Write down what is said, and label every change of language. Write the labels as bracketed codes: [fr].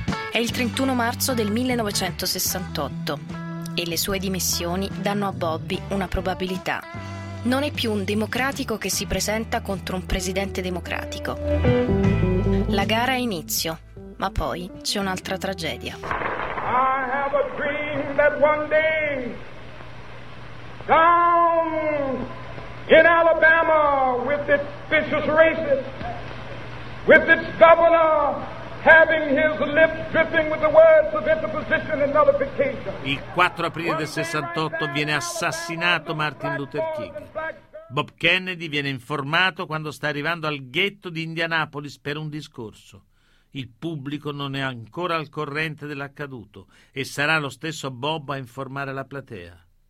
[it] È il 31 marzo del 1968 e le sue dimissioni danno a Bobby una probabilità. Non è più un democratico che si presenta contro un presidente democratico. La gara ha inizio, ma poi c'è un'altra tragedia. [en] I have a dream that one day, down in Alabama, with its vicious racist, with its governor having his lips dripping with the words of interposition and nullification. [it] Il 4 aprile del 68 viene assassinato Martin Luther King. Bob Kennedy viene informato quando sta arrivando al ghetto di Indianapolis per un discorso. Il pubblico non è ancora al corrente dell'accaduto e sarà lo stesso Bob a informare la platea.